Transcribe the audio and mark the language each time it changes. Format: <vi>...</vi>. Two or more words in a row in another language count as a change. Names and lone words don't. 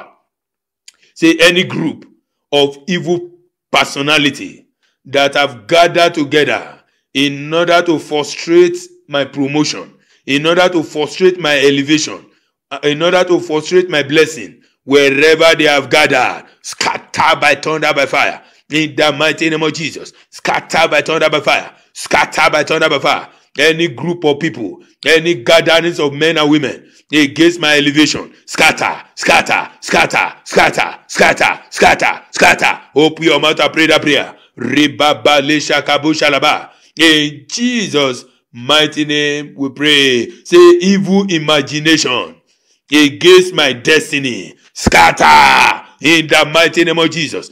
<en>Say any group of evil personality that have gathered together in order to frustrate my promotion, in order to frustrate my elevation, in order to frustrate my blessing, wherever they have gathered, scatter by thunder by fire. In the mighty name of Jesus, scatter by thunder by fire, scatter by thunder by fire. Any group of people, any gatherings of men and women against my elevation, scatter, scatter, scatter, scatter, scatter, scatter, scatter. Open your mouth and pray that prayer. In Jesus' mighty name we pray. Say evil imagination against my destiny, scatter in the mighty name of Jesus.</en>